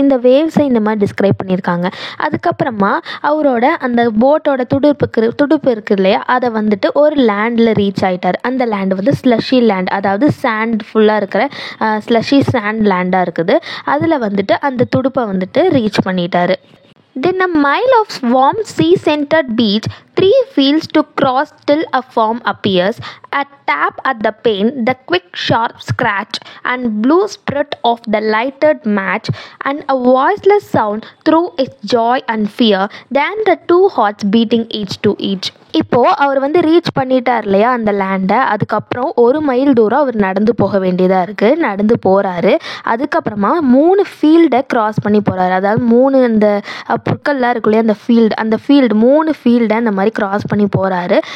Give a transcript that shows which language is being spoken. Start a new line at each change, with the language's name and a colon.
Tamil: இந்த வேவ்ஸை இந்த மாதிரி டிஸ்கிரைப் பண்ணியிருக்காங்க. அதுக்கப்புறமா அவரோட அந்த போட்டோட துடுப்பு இருக்கு இல்லையா, அதை வந்துட்டு ஒரு லேண்டில் ரீச் ஆகிட்டார். அந்த லேண்ட் வந்து ஸ்லஷி லேண்ட், அதாவது சாண்ட் ஃபுல்லாக இருக்கிற ஸ்லஷி சாண்ட் லேண்டாக இருக்குது. அதில் வந்துட்டு அந்த துடுப்பை வந்துட்டு ரீச் பண்ணிட்டாரு.
English: Then a mile of warm sea-scented beach, 3 fields to cross till a form appears, a tap at the pane, the quick sharp scratch and blue spurt of the lighted match, and a voiceless sound through its joy and fear, then the two hearts beating each to each.
Tamil: இப்போது அவர் வந்து reach பண்ணிட்டார் இல்லையா அந்த லேண்டை. அதுக்கப்புறம் 1 mile தூரம் அவர் நடந்து போக வேண்டியதாக இருக்குது. நடந்து போகிறாரு. அதுக்கப்புறமா 3 ஃபீல்டை க்ராஸ் பண்ணி போகிறாரு. அதாவது 3 இந்த புற்கள்லாம் இருக்கு இல்லையா, அந்த ஃபீல்டு 3 ஃபீல்டை அந்த மாதிரி க்ராஸ் பண்ணி போகிறாரு.